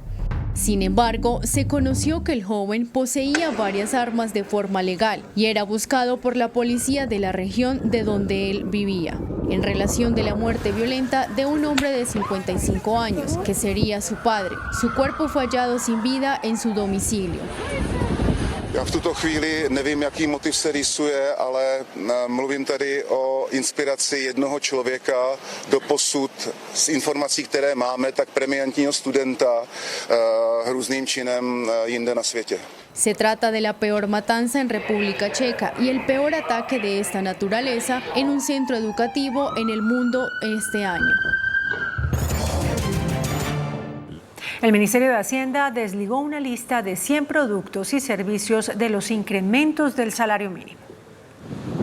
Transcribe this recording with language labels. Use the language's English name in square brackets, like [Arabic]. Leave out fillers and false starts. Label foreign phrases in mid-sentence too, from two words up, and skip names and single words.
[Spanish] Sin embargo, se conoció que el joven poseía varias armas de forma legal y era buscado por la policía de la región de donde él vivía, en relación de la muerte violenta de un hombre de 55 años, que sería su padre. Su cuerpo fue hallado sin vida en su domicilio. [Czech] Já v tuto chvíli nevím, jaký motiv se rýsuje, ale mluvím tady o inspiraci jednoho člověka doposud z informací, které máme, tak premiantního studenta hrůzným činem jinde na světě. [Spanish] Se trata de la peor matanza en República Checa y el peor ataque de esta naturaleza en un centro educativo en el mundo este año. El Ministerio de Hacienda desligó una lista de 100 productos y servicios de los incrementos del salario mínimo.